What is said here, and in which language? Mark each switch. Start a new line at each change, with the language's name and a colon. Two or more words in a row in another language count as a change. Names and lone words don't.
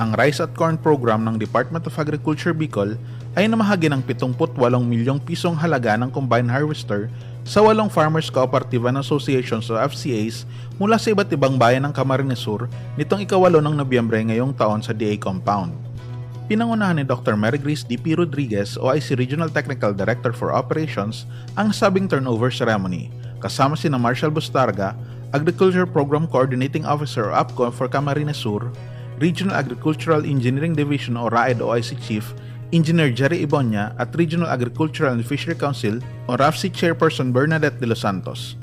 Filipino: Ang Rice at Corn Program ng Department of Agriculture Bicol ay namahagi ng 78 milyong pisong halaga ng
English: combine harvester
Filipino: sa 8 Farmers Cooperative and Associations o FCAs mula sa iba't ibang bayan ng Camarines Sur nitong ika-8 ng Nobyembre ngayong taon sa DA Compound. Pinangunahan ni Dr. Mary Grace D.P. Rodriguez o IC
English: Regional Technical Director for Operations
Filipino: ang sabing
English: turnover ceremony,
Filipino: kasama sina Marshall Bustarga,
English: Agriculture Program Coordinating Officer
Filipino: o APCO for Camarines Sur, Regional Agricultural Engineering Division o RAED o IC Chief, Engineer Jerry Ibonya at Regional Agricultural and Fishery Council o RAFC Chairperson Bernadette de los Santos.